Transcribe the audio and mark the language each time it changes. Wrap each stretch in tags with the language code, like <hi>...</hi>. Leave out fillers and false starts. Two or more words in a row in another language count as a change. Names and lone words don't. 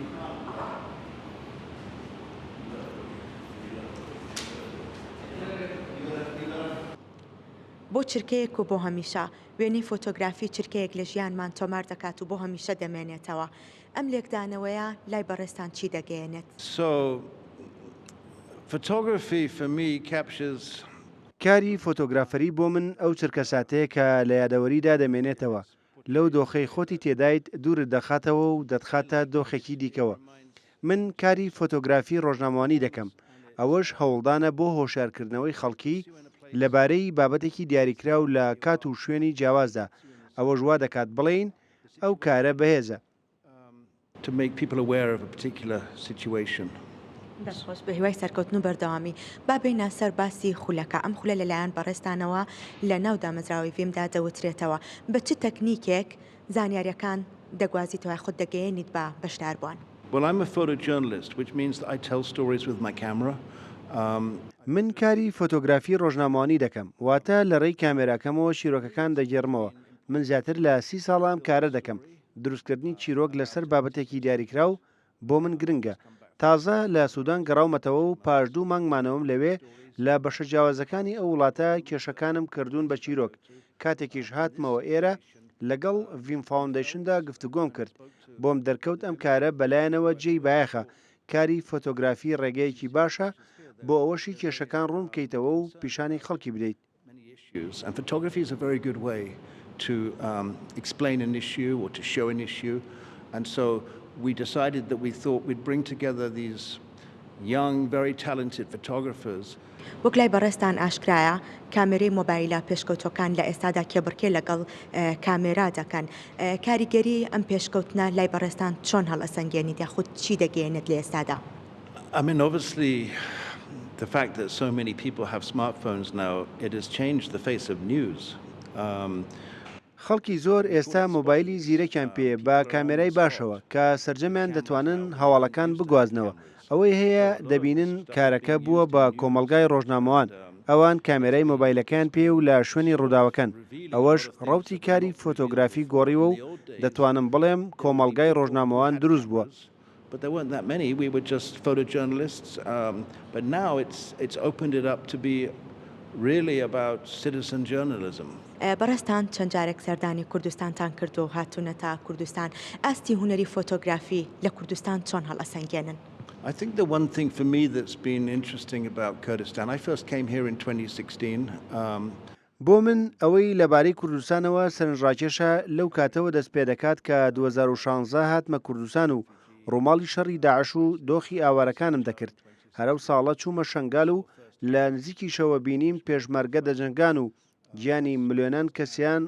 <ckb>بۆ چرکەیەک و بۆ هەمیشە وێنەی فۆتۆگرافی چرکەیەک لە ژیانمان تۆمار دەکات و بۆ هەمیشە دەمێنێتەوە. ئەم لێکدانەوەیە لای بەڕێستان چی دەگەیەنێت؟</ckb> <en>Photography for me captures</en> <ckb>کاری فۆتۆگرافەری بۆ من ئەو چرکە ساتەیە کە لە یادەوەریدا دەمێنێتەوە، لەو دۆخەی خۆتی تێدایت دوورت دەخاتەوە و دەتخاتە دۆخێکی دیکەوە. من کاری فۆتۆگرافی ڕۆژنامەوانی دەکەم، ئەوەش هەوڵدانە بۆ هۆشیارکردنەوەی خەڵکی لەبارەی بابەتێکی دیاریکرا و لە کات و شوێنی جیاوازدا. ئەوە ژوا دەکات بڵێین ئەو کارە بەهێزە.</ckb> <en>to make people aware of a particular situation.</en> <ckb>دەستخۆش بە هیوای سەرکەوتن و بەردەوامی. با بێینە سەر باسی خولەکە. ئەم خولە لەلایەن بەڕێستانەوە لە ناو دامەزراوەی ڤیمدا دەوترێتەوە. بە چ تەکنیکێک زانیاریەکان دەگوازیتەوە خۆت دەگەیەنیت بە بەشداربووان؟</ckb> <en>Well, I'm a photojournalist, which means that I tell stories with my camera.</en> <ckb>من کاری فۆتۆگرافی ڕۆژنامەوانی دەکەم، واتە لە ڕێی کامێراکەمەوە چیرۆکەکان دەگێڕمەوە. من زیاتر لە 30 ساڵام کارە دەکەم. دروستکردنی چیرۆک لەسەر بابەتێکی دیاریکرا و بۆ من گرنگە. تازە لە سوودان گەڕاومەتەوە و پاش 2 مانگمانەوەم لەوێ لە بەشە جیاوازەکانی ئەو وڵاتە کێشەکانم کردوون بە چیرۆک. کاتێکیش هاتمەوە ئێرە لەگەڵ ڤیم فاوندیشندا گفتوگۆم کرد بۆم دەرکەوت ئەم کارە بەلایەنەوە جێی بایەخە کاری فۆتۆگرافی ڕێگەیەکی باشە بۆ ئەوەشی کێشەکان ڕوون بکەیتەوە و پیشانی خەڵکی بدەیت.</ckb> <en>And photography is a very good way to explain an issue or to show an issue. And so we decided that we thought we'd bring together these young, very talented photographers.</en> <ckb>وەک لای بەڕێستان ئاشکرایە کامێرەی مۆبایلە پێشکەوتەکان لە ئێستادا کێبڕکێ لەگەڵ کامێرا دەکەن کاریگەری ئەم پێشکەوتنە لای بەڕێستان چۆن هەڵەسەنگێنیت یاخود چی دەگەێنێت لە ئێستادا؟</ckb> <en>I mean, obviously, the fact that so many people have smartphones now, it has changed the face of news.</en> <ckb>خەڵکی زۆر ئێستا مۆبایلی زیرەکیان پێ بە کامێرای باشەوە کە سەرجەمیان دەتوانن هەواڵەکان بگوازنەوە ئەوەی هەیە دەبینن کارەکە بووە بە کۆمەلگای ڕۆژنامەوان ئەوان کامێرای مۆبایلەکان پێ و لە شوێنی ڕووداوەکەن ئەوەش ڕەوتی کاری فۆتۆگرافی گۆڕیوە و دەتوانم بڵێم کۆمەلگای ڕۆژنامەوان دروست بووە.</ckb> <en>But there weren't that many. We were just photojournalists. But now it's opened it up to be really about citizen journalism.</en> <ckb>بەڕێستان چەند جارێک سەردانی کوردستانتان کرد و هاتوونەتە کوردستان ئاستی هوەری فۆتۆگرافی لە کوردستان چۆن هەڵەسەنگێنن؟</ckb> <en>I think the one thing for me that's been interesting about Kurdistan, I first came here in 2016.</en> <ckb>بۆ من ئەوەی لەبارەی کوردستانەوە سەرنجڕاکێشە لەو کاتەوە دەست پێ دەکات کە 2016 هاتمە کوردستان و ڕۆماڵی شەڕی داعش و دۆخی ئاوارەکانم دەکرد هەرەو ساڵە چوومە شنگال و لە نزیکیشەوە بینیم پێشمەرگە دەجەنگان و گیانی ملیۆنان کەسیان</ckb>